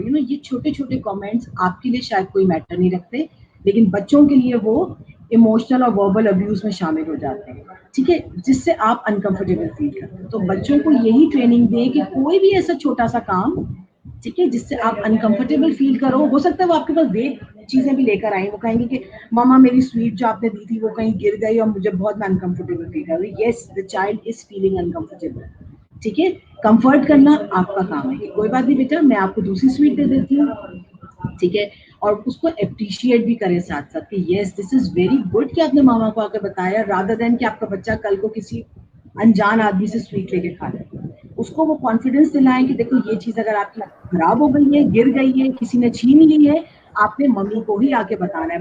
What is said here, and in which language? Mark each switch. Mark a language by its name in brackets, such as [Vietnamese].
[Urdu] You know یہ چھوٹے چھوٹے کامنٹس آپ کے لیے شاید کوئی میٹر نہیں رکھتے, لیکن بچوں کے لیے وہ ایموشنل اور وربل ابیوز میں شامل ہو جاتے ہیں, ٹھیک ہے, جس سے آپ انکمفرٹیبل فیل کرتے ہیں. تو بچوں کو یہی ٹریننگ دیں کہ کوئی بھی ایسا چھوٹا سا کام, ٹھیک ہے, جس سے آپ انکمفرٹیبل فیل کرو, ہو سکتا ہے وہ آپ کے پاس ویگ چیزیں بھی لے کر آئیں, وہ کہیں گے کہ ماما میری سویٹ جو آپ نے دی تھی وہ کہیں گر گئی اور مجھے بہت میں انکمفرٹیبل فیل کر رہی. [English] yes, the child is feeling uncomfortable, [Urdu] ٹھیک ہے. کمفرٹ کرنا آپ کا کام ہے کہ کوئی بات نہیں بیٹا میں آپ کو دوسری سویٹ دے دیتی ہوں, ٹھیک ہے. اور اس کو اپریشیٹ بھی کریں ساتھ ساتھ کہ [English] yes this is very good [Urdu] کہ آپ نے ماما کو آ کے بتایا, رادر دین کہ آپ کا بچہ کل کو کسی انجان آدمی سے سویٹ لے کے کھا لے. اس کو وہ کانفیڈینس دلائیں کہ دیکھو یہ چیز اگر آپ کی خراب ہو گئی ہے, گر گئی ہے, کسی نے چھین لی ہے, آپ نے ممی کو ہی آ کے بتانا ہے.